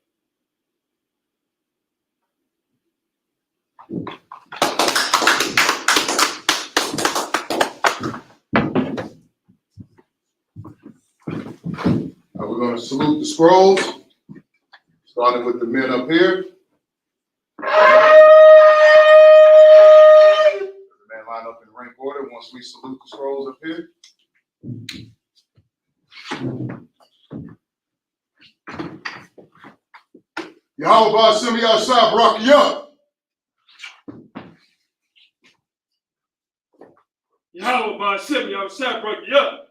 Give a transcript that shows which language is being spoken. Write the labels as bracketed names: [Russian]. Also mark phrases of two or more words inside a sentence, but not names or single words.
[English] Now we're going to salute the scrolls, starting with the men up here. The men line up in rank order once we salute the scrolls up here. [Hebrew] יהוה בשם יהושע ברכיה. יהוה בשם יהושע ברכיה.